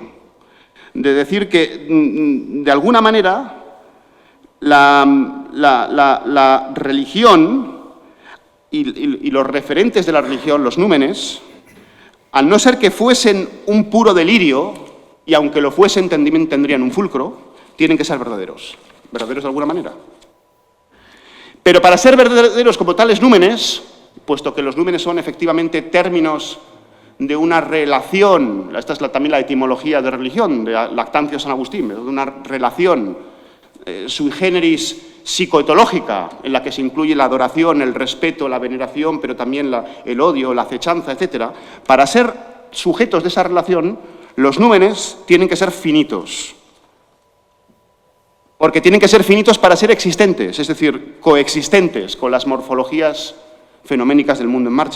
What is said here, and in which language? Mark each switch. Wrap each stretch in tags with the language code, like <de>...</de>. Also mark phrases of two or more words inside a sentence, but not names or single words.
<es>De decir que, de alguna manera, la religión y los referentes de la religión, los númenes, al no ser que fuesen un puro delirio, y aunque lo fuesen tendrían un fulcro, tienen que ser verdaderos. ¿Verdaderos de alguna manera? Pero para ser verdaderos como tales númenes, puesto que los númenes son efectivamente términos de una relación, esta es también la etimología de religión, de Lactancio San Agustín, de una relación</es> <la>sui generis</la> <es>psicoetológica, en la que se incluye la adoración, el respeto, la veneración, pero también el odio, la acechanza, etc. Para ser sujetos de esa relación, los númenes tienen que ser finitos. Porque tienen que ser finitos para ser existentes, es decir, coexistentes con las morfologías fenoménicas del mundo en marcha.</es>